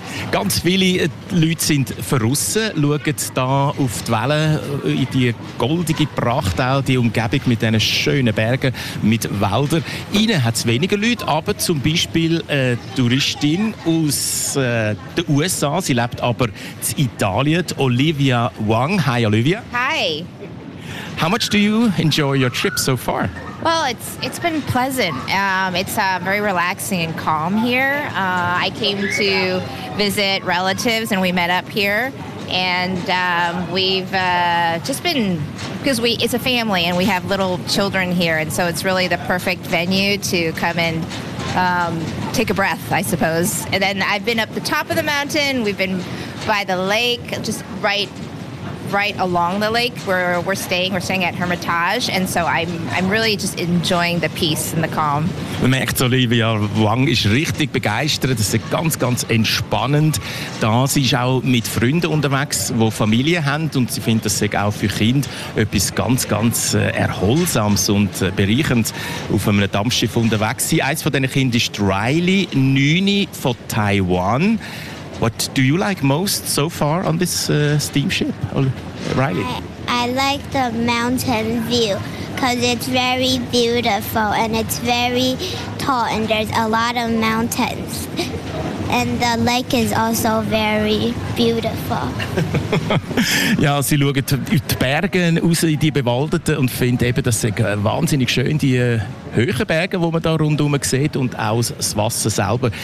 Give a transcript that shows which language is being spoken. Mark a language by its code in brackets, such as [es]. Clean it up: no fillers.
[de] Ganz viele Leute sind verrissen, schauen da auf die Wellen, in die goldige Pracht, auch die Umgebung mit diesen schönen Bergen, mit Wäldern. Ihnen hat es weniger Leute, aber zum Beispiel eine Touristin aus den USA, sie lebt aber in Italien, Olivia Wang. [en] Hi Olivia. Hi. How much do you enjoy your trip so far? Well, it's been pleasant. It's very relaxing and calm here. I came to visit relatives and we met up here. And it's a family and we have little children here. And so it's really the perfect venue to come and take a breath, I suppose. And then I've been up the top of the mountain. We've been by the lake, just right along the lake where we're staying at Hermitage, and so I'm really just enjoying the peace and the calm. [de] Man merkt, Olivia Wang ist richtig begeistert, es ist ganz, ganz entspannend. Da sie ist auch mit Freunden unterwegs, die Familie haben, und sie findet, das sei auch für Kinder etwas ganz, ganz Erholsames und bereichend auf einem Dampfschiff unterwegs sein. Eins von diesen Kindern ist Riley, 9 von Taiwan. [en] What do you like most so far on this steamship, Riley? I like the mountain view because it's very beautiful and it's very tall and there's a lot of mountains. And the lake is also very beautiful. [de] Ja, sie schaut in die Berge raus, in die Bewaldeten, und findet eben, das sind wahnsinnig schön, die höheren Berge, die man da rundherum sieht, und auch das Wasser selber.